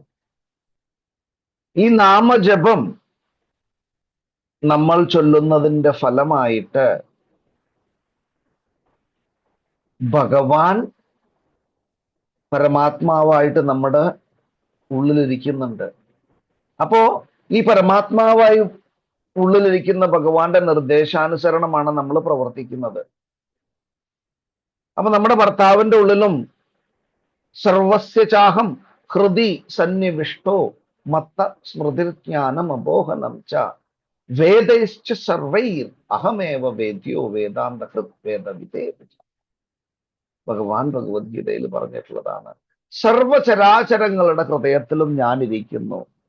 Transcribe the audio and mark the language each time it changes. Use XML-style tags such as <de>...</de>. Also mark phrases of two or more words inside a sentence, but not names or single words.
<ml>ഈ നാമജപം നമ്മൾ ചൊല്ലുന്നതിൻ്റെ ഫലമായിട്ട് ഭഗവാൻ പരമാത്മാവായിട്ട് നമ്മുടെ ഉള്ളിലിരിക്കുന്നുണ്ട്. അപ്പോ ഈ പരമാത്മാവായി ഉള്ളിലിരിക്കുന്ന ഭഗവാന്റെ നിർദ്ദേശാനുസരണമാണ് നമ്മൾ പ്രവർത്തിക്കുന്നത്. അപ്പൊ നമ്മുടെ ഭർത്താവിന്റെ ഉള്ളിലും</ml> <sa>സർവസ്യ ചാഹം ഹൃദി സന്നിവിഷ്ടോ മത്ത സ്മൃതിജ്ഞാനം അബോഹനം ച വേദൈശ്ച സർവൈർ അഹമേവ വേദ്യോ വേദാന്ത ഹൃദ്വേദവിദേ.</sa> <ml>ഭഗവാൻ ഭഗവത്ഗീതയിൽ പറഞ്ഞിട്ടുള്ളതാണ്, സർവചരാചരങ്ങളുടെ ഹൃദയത്തിലും ഞാൻ ഇരിക്കുന്നു.</ml>